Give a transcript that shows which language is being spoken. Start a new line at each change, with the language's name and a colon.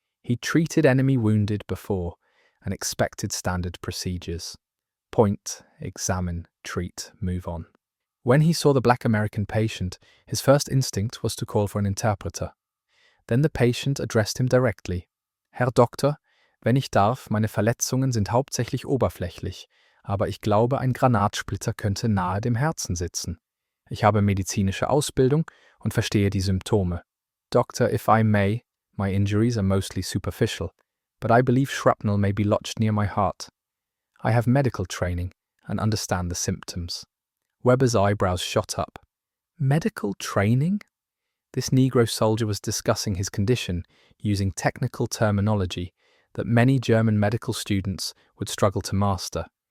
English: He treated enemy wounded before and expected standard procedures. Point, examine, treat, move on. When he saw the black American patient, his first instinct was to call for an interpreter. Then the patient addressed him directly.
German: Herr Doktor, wenn ich darf, meine Verletzungen sind hauptsächlich oberflächlich, aber ich glaube, ein Granatsplitter könnte nahe dem Herzen sitzen. Ich habe medizinische Ausbildung und verstehe die Symptome.
English: Doctor, if I may, my injuries are mostly superficial, but I believe shrapnel may be lodged near my heart. I have medical training and understand the symptoms. Weber's eyebrows shot up. Medical training? This Negro soldier was discussing his condition using technical terminology that many German medical students would struggle to master.